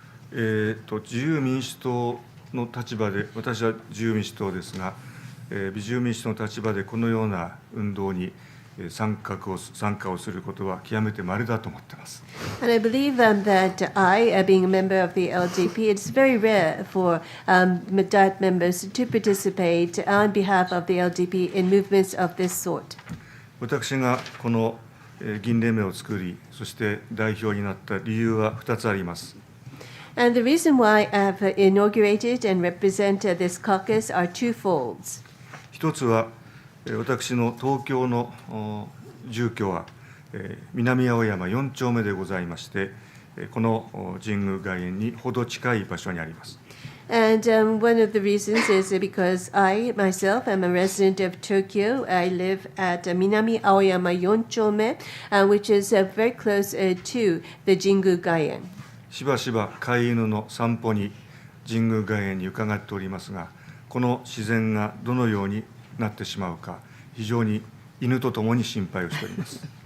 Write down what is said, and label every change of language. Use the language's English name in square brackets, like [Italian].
[Japanese] 自由民主党の立場で、私は自由民主党ですが、自由民主党の立場でこのような運動に参加をすることは極めて稀だと思っています。 [English] And I believe that I, being a member of the LDP, it's very rare for DIET members to participate on behalf of the LDP in movements of this sort. [Japanese] 私がこの議員連盟を作り、そして代表になった理由は2つあります。 [English] And the reason why I have inaugurated and represent this caucus are twofolds. [Japanese] 一つは私の東京の住居は南青山4丁目でございまして、この神宮外苑にほど近い場所にあります。 [English] And one of the reasons is because I myself am a resident of Tokyo. I live at Minami Aoyama 4丁目, which is very close to the Jingu Gaien. [Japanese] しばしば飼い犬の散歩に神宮外苑に伺っておりますが、この自然がどのようになってしまうか、非常に犬とともに心配をしております。